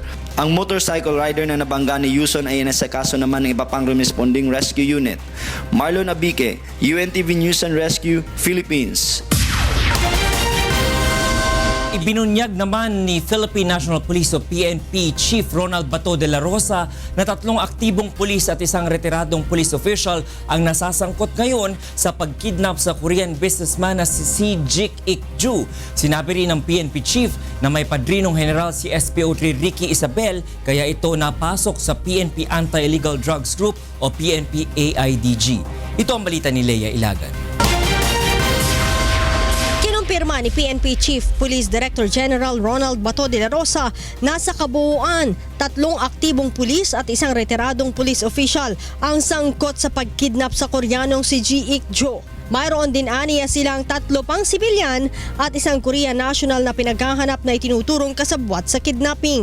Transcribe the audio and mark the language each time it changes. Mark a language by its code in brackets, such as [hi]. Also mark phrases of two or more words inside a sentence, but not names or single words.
[tl] Ang motorcycle rider na nabangga ni Yuson ay inasikaso naman ng iba pang [en] responding rescue unit. [tl] Marlon Abique, UNTV News and Rescue, Philippines. Ibinunyag naman ni Philippine National Police o PNP Chief Ronald Bato de la Rosa na 3 aktibong pulis at isang retiradong [en] police official [tl] ang nasasangkot ngayon sa pagkidnap sa Korean businessman na si Jik Ik-ju. Sinabi rin ng PNP Chief na may padrinong general si SPO3 Ricky Isabel kaya ito napasok sa PNP Anti-Illegal Drugs Group o PNP AIDG. Ito ang balita ni Leia Ilagan. Kinumpirma ni PNP Chief Police Director General Ronald Bato de la Rosa na sa kabuuan 3 aktibong pulis at isang retiradong [en] police official [tl] ang sangkot sa pagkidnap sa Koreanong si Ji Ik-jo. Mayroon din aniya silang 3 pang sibilyan at isang [en] Korean national [tl] na pinaghahanap na itinuturong kasabwat sa kidnapping.